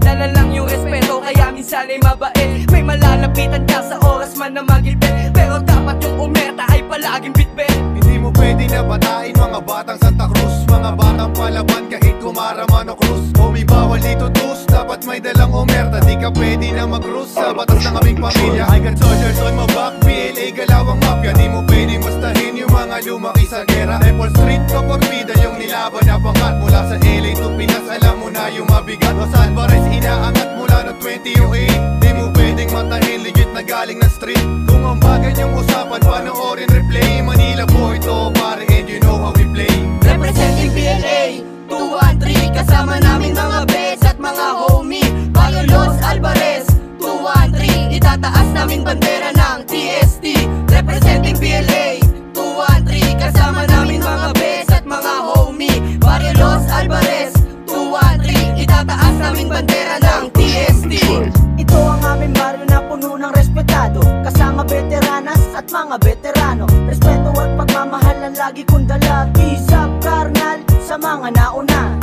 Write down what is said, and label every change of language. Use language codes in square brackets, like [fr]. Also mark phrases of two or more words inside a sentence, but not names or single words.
[tl] Dala lang yung respeto, kaya minsan ay mabait. May malalapitan ka sa oras man na magilbit, pero dapat yung umerta ay palaging bitbit. Hindi mo pwede na batain mga batang Santa Cruz, mga batang palaban kahit kumaraman o krus. Homie, bawal dito tus, dapat may dalang umerta. Di ka pwede na mag-cruise sa batas ng aming pamilya. [en] I got soldiers on my back, PLA galawang mafia. [tl] Di mo pwede mustahin yung mga lumaki sa gera. Temple Street, Kaporbida yung nilaban na pangkat. Mula sa LA to Pinas, alam mo na yung mabigat. Los Alvarez, inaangat mula no 2008. Di mo pwedeng matahin, legit na galing na street. Kung ang bagay niyong usapan, panoorin replay. [en] Manila boy to pare, and you know how we play. Representing PLA 213, [tl] kasama namin mga bes at mga homie. Bago Los Alvarez 213, itataas namin bandera ng TST. Representing PLA 213, kasama namin mga bes at mga homie. Barrio Los Alvarez 213, itataas namin bandera ng TST. Ito ang aming baryo na puno ng respetado, kasama veteranas at mga veterano. Respeto at pagmamahal ang lagi kong dala. Isap karnal sa mga nauna.